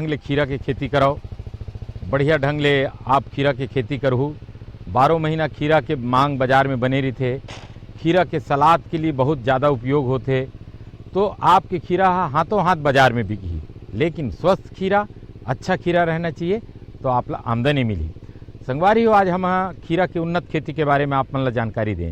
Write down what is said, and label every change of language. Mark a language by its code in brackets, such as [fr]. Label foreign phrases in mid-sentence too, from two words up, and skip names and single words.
[hne] ले खीरा के खेती कराओ, बढ़िया ढंग ले आप खीरा के खेती करहु। 12 महीना खीरा के मांग बाजार में बने रही थे। खीरा के सलाद के लिए बहुत ज़्यादा उपयोग होते, तो आपके खीरा हाथों हाथ बाजार में बिकी। लेकिन स्वस्थ खीरा, अच्छा खीरा रहना चाहिए तो आप ला आमदनी मिली। संगवारी हो, आज हम खीरा के उन्नत खेती के बारे में आप मन ला जानकारी दें।